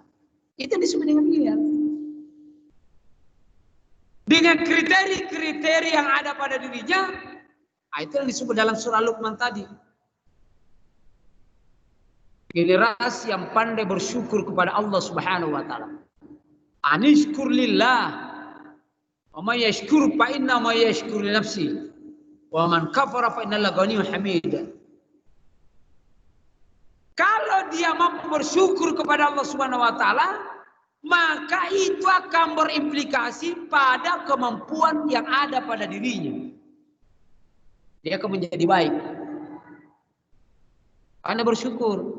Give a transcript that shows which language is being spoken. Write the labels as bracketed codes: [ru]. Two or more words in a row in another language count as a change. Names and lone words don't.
[id] Itu disebut dengan milenial. Dengan kriteria-kriteria yang ada pada dirinya, itu yang disebut dalam surah Luqman tadi. Generasi yang pandai bersyukur kepada Allah Subhanahu wa taala. [ar] أن اشكر لله. ومن يشكر فإنما يشكر لنفسه. ومن كفر فإن الله غني حميد. [id] Kalau dia mampu bersyukur kepada Allah Subhanahu wa taala, maka itu akan berimplikasi pada kemampuan yang ada pada dirinya. Dia akan menjadi baik. Anda bersyukur.